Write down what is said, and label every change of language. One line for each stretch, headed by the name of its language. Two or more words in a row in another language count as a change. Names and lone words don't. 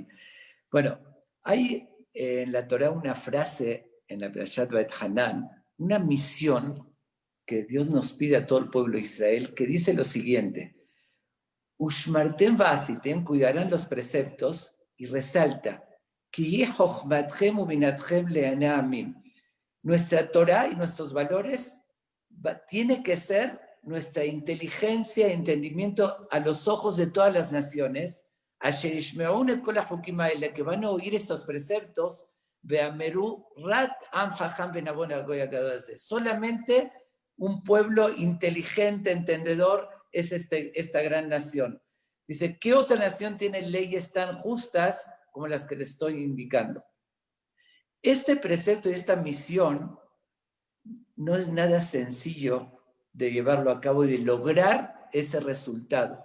Spanish: Bueno, hay en la Torá una frase, en la Parashat Beit Hanan, una misión que Dios nos pide a todo el pueblo de Israel, que dice lo siguiente:
Hebrew: ושמרתם ועשיתם,
Spanish: cuidarán los preceptos, y resalta,
Hebrew: כי חכמתכם ובינתכם לעיני העמים.
Spanish: Nuestra Torá y nuestros valores tiene que ser nuestra inteligencia y entendimiento a los ojos de todas las naciones,
Hebrew: אשר ישמעון את כל החקים האלה,
Spanish: que van a oír estos preceptos,
Hebrew: ואמרו רק עם חכם ונבון הגוי הגדול הזה.
Spanish: Solamente un pueblo inteligente, entendedor, es esta gran nación. Dice, ¿qué otra nación tiene leyes tan justas como las que les estoy indicando? Este precepto y esta misión no es nada sencillo de llevarlo a cabo y de lograr ese resultado.